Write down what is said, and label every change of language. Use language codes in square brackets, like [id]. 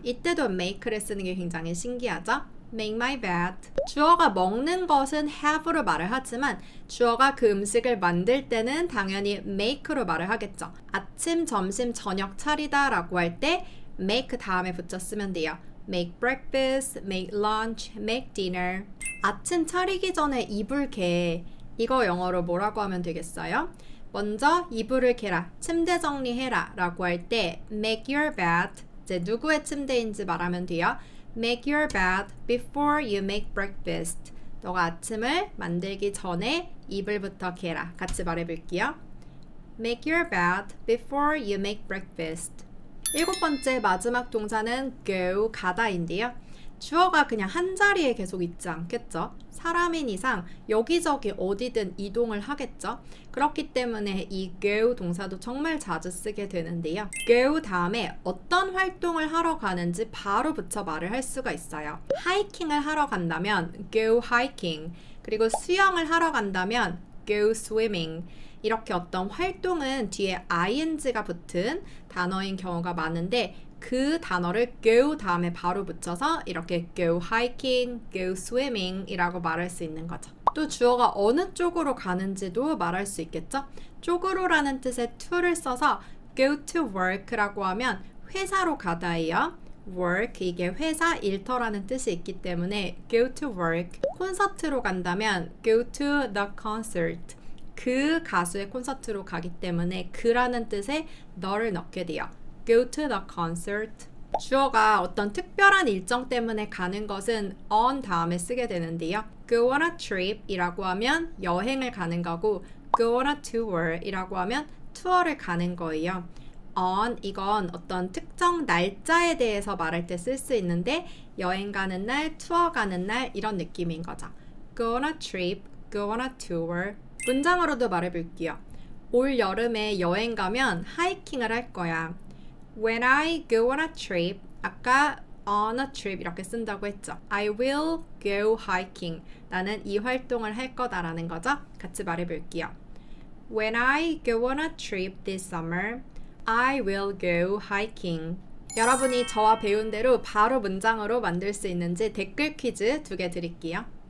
[ko] 이때도 make를 쓰는 게 굉장히 신기하죠? [en] make my bed. [ko] 주어가 먹는 것은 have로 말을 하지만 주어가 그 음식을 만들 때는 당연히 make로 말을 하겠죠. 아침, 점심, 저녁 차리다 라고 할 때 make 다음에 붙여 쓰면 돼요. [en] make breakfast, make lunch, make dinner. [ko] 아침 차리기 전에 이불 개. 이거 영어로 뭐라고 하면 되겠어요? 먼저 이불을 개라, 침대 정리해라 라고 할 때 [en] make your bed. [ko] 이제 누구의 침대인지 말하면 돼요. [en] Make your bed before you make breakfast. [ko] 너가 아침을 만들기 전에 이불부터 개라. 같이 말해볼게요. [en] Make your bed before you make breakfast. [ko] 일곱 번째 마지막 동사는 go, 가다인데요. 주어가 그냥 한 자리에 계속 있지 않겠죠? 사람인 이상 여기저기 어디든 이동을 하겠죠? 그렇기 때문에 이 go 동사도 정말 자주 쓰게 되는데요. go 다음에 어떤 활동을 하러 가는지 바로 붙여 말을 할 수가 있어요. 하이킹을 하러 간다면 [en] go hiking, [ko] 그리고 수영을 하러 간다면 [en] go swimming. [ko] 이렇게 어떤 활동은 뒤에 ing가 붙은 단어인 경우가 많은데 그 단어를 go 다음에 바로 붙여서 이렇게 [en] go hiking, go swimming [ko] 이라고 말할 수 있는 거죠. 또 주어가 어느 쪽으로 가는지도 말할 수 있겠죠? 쪽으로라는 뜻의 to를 써서 [en] go to work [ko] 라고 하면 회사로 가다예요. work, 이게 회사, 일터라는 뜻이 있기 때문에 [en] go to work. [ko] 콘서트로 간다면 [en] go to the concert. [ko] 그 가수의 콘서트로 가기 때문에 그라는 뜻에 너를 넣게 돼요. [en] Go to the concert. [ko] 주어가 어떤 특별한 일정 때문에 가는 것은 on 다음에 쓰게 되는데요. [en] Go on a trip [ko] 이라고 하면 여행을 가는 거고 [en] Go on a tour [ko] 이라고 하면 투어를 가는 거예요. on, 이건 어떤 특정 날짜에 대해서 말할 때 쓸 수 있는데 여행 가는 날, 투어 가는 날 이런 느낌인 거죠. [en] Go on a trip, go on a tour. [ko] 문장으로도 말해볼게요. 올 여름에 여행 가면 하이킹을 할 거야. [en] When I go on a trip, [ko] 아까 [en] on a trip [ko] 이렇게 쓴다고 했죠. [en] I will go hiking. [ko] 나는 이 활동을 할 거다라는 거죠. 같이 말해볼게요. [en] When I go on a trip this summer, I will go hiking. [ko] 여러분이 저와 배운 대로 바로 문장으로 만들 수 있는지 댓글 퀴즈 2개 드릴게요.